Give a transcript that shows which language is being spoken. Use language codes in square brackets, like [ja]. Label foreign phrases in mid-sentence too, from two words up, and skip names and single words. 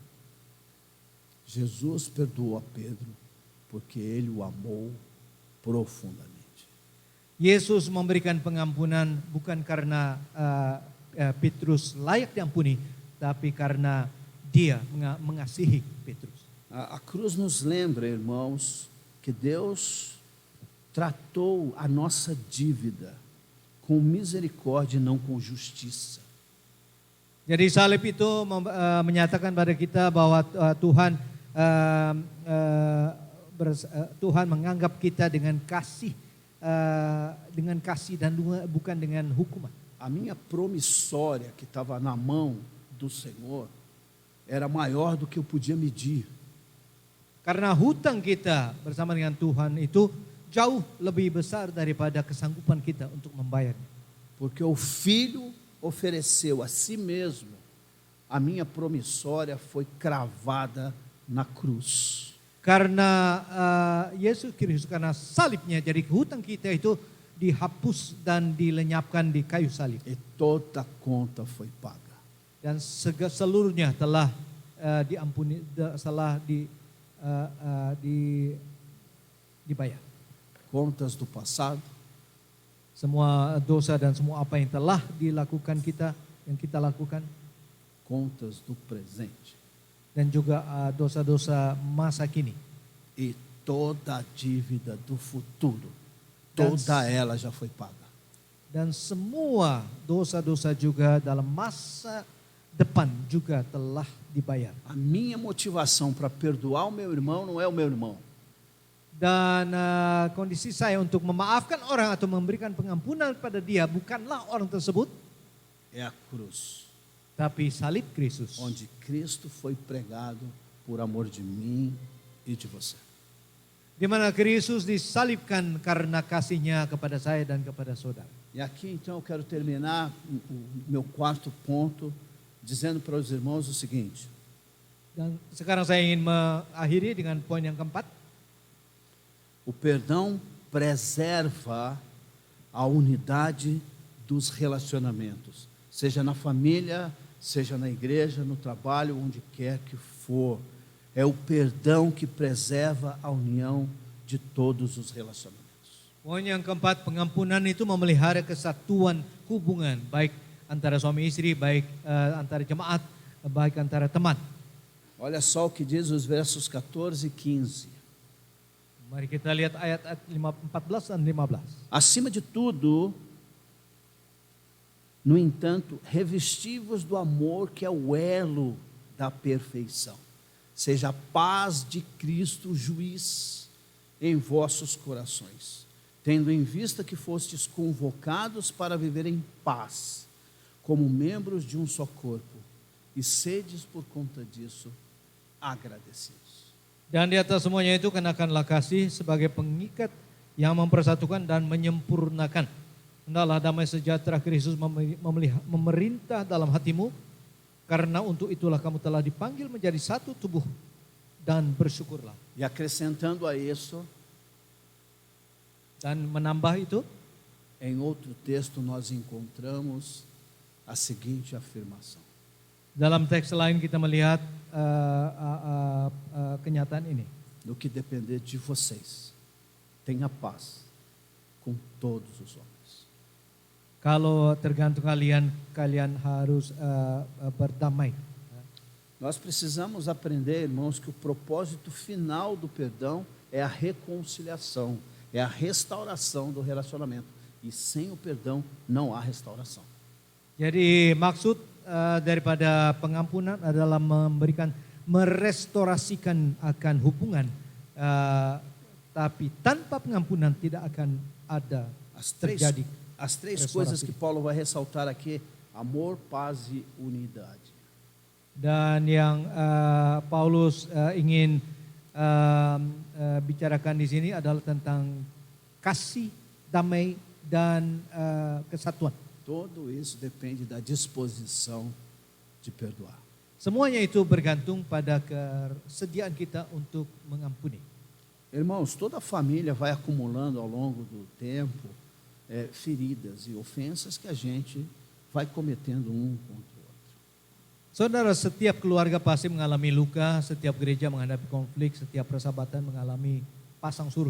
[pt] Jesus perdoou a Pedro porque ele o amou profundamente. [id] Yesus memberikan pengampunan bukan karena Petrus layak diampuni, tapi karena dia mengasihi Petrus. [pt] A cruz nos lembra, irmãos, que Deus tratou a nossa dívida com misericórdia e não com justiça. [id] Jadi salib itu menyatakan pada kita bahwa Tuhan menganggap kita dengan kasih dan bukan dengan hukuman. [pt] A minha promissória que estava na mão do Senhor era maior do que eu podia medir. [id] Karena hutang kita bersama dengan Tuhan itu jauh lebih besar daripada kesanggupan kita untuk membayarnya. [pt] Porque o Filho ofereceu a si mesmo, a minha promissória foi cravada na cruz. [id] Karena Yesus Kristus, karena salibnya, jadi hutang kita itu dihapus dan dilenyapkan di kayu salib. [pt] E toda a conta foi paga. [id] Dan seluruhnya telah diampuni, dibayar. [pt] Contas do passado, [id] Semua dosa dan semua apa yang telah dilakukan kita, yang kita lakukan, [pt] contas do presente. [id] dan juga dosa-dosa masa kini. [pt] E toda a dívida do futuro, toda ela já foi paga. [id] Dan semua dosa-dosa juga dalam masa depan juga telah dibayar. [pt] A minha motivação para perdoar o meu irmão não é o meu irmão. [id] Dan kondisi saya untuk memaafkan orang atau memberikan pengampunan pada dia bukanlah orang tersebut, [pt] É a cruz, [id] tapi salib Kristus. [pt] onde Cristo foi pregado por amor de mim e de você. [id] Di mana Kristus disalibkan karena kasihnya kepada saya dan kepada saudara. [pt] E aqui então eu quero terminar o meu quarto ponto, dizendo para os irmãos o seguinte: [id] Dan sekarang saya ingin mengakhiri dengan poin yang keempat. [pt] o perdão preserva a unidade dos relacionamentos, seja na família, seja na igreja, no trabalho, onde quer que for. É o perdão que preserva a união de todos os relacionamentos. [id] Poin yang keempat, pengampunan itu memelihara kesatuan hubungan, baik antara suami istri, baik antara jemaat, baik antara teman. [pt] Olha só o que diz os versos 14 e 15. [id] Mari kita lihat ayat 14 dan 15. [pt] Acima de tudo, no entanto, revestivos do amor que é o elo da perfeição. Seja a paz de Cristo juiz em vossos corações, tendo em vista que fostes convocados para viver em paz, como membros de um só corpo, e sedes por conta disso agradecidos. [id] Dan di atas semuanya itu kenakanlah kasih sebagai pengikat yang mempersatukan dan menyempurnakan. Hendaklah damai sejahtera Kristus memerintah dalam hatimu, karena untuk itulah kamu telah dipanggil menjadi satu tubuh, dan bersyukurlah. [pt] E acrescentando a isso, [id] Dan menambah itu, [pt] em outro texto nós encontramos a seguinte afirmação: [id] dalam teks lain kita melihat kenyataan ini. [pt] no que depender de vocês, tenha paz com todos os homens. [id] Kalau tergantung kalian harus berdamai. [pt] Nós precisamos aprender, irmãos, que o propósito final do perdão é a reconciliação, é a restauração do relacionamento. E sem o perdão não há restauração. [id] Jadi maksud daripada pengampunan adalah merestorasikan akan hubungan, tapi tanpa pengampunan tidak akan ada terjadi. [pt] As três coisas que Paulo vai ressaltar aqui: amor, paz e unidade. [id] Dan yang Paulus ingin bicarakan di sini adalah tentang kasih, damai, dan kesatuan. [pt] Tudo isso depende da disposição de perdoar. [id] Semuanya itu bergantung pada kesediaan kita untuk mengampuni. [pt] Irmãos, toda a família vai acumulando ao longo do tempo feridas e ofensas que a gente vai cometendo um contra o outro. [id] Saudara, setiap keluarga pasti mengalami luka, setiap gereja menghadapi konflik, setiap persahabatan mengalami pasang surut.